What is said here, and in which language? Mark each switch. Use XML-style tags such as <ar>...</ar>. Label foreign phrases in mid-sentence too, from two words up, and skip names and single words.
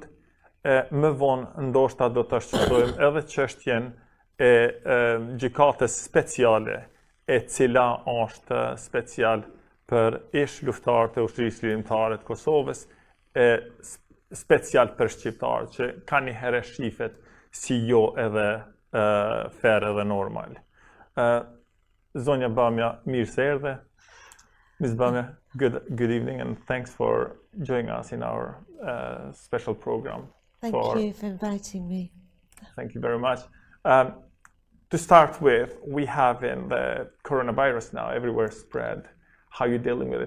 <sq>Më vonë ndoshta do të shqyrtojmë edhe çështjen e Gjykates Speciale, e cila është special për ish luftarët e ushtrisë lirimtare të Kosoves, special për shqiptarët që ka një herë shifet si jo edhe fair edhe normal. Zonja Bamieh, mirë se erdhe.</sq> <en>Ms. Bamieh, good evening and thanks for joining us in our special program. Thank you for inviting me. Thank you very much. To start with, we have in the coronavirus now everywhere spread. How are you dealing with it?</en>